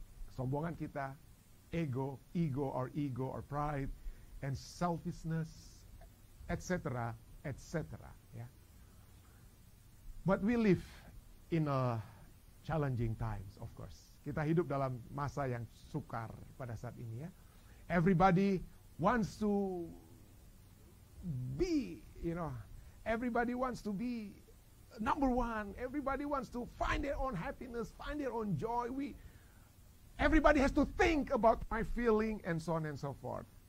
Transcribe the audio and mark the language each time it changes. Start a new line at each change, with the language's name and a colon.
Indonesian: Kesombongan kita,
English: ego or pride, and selfishness, etc., etc. Yeah. But we live in a challenging times, of course.
Indonesian: Kita hidup dalam masa yang sukar pada saat ini, ya.
English: Everybody wants to be, everybody wants to be number one. Everybody wants to find their own happiness, find their own joy. Everybody has to think about my feeling and so on and so forth.